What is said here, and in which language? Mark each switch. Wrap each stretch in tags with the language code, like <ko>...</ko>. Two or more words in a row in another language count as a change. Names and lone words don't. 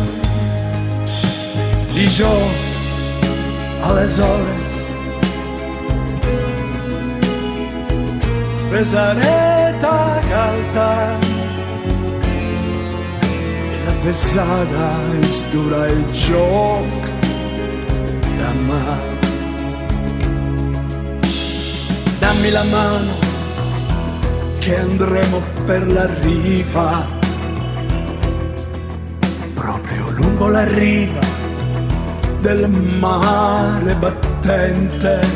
<ca>I jo, aleshores, besaré ta galta i la pesada ens durà il joc d'amar.</ca> <it>Dammi la mano che andremo per la riva, proprio lungo la riva del mare battente.</it>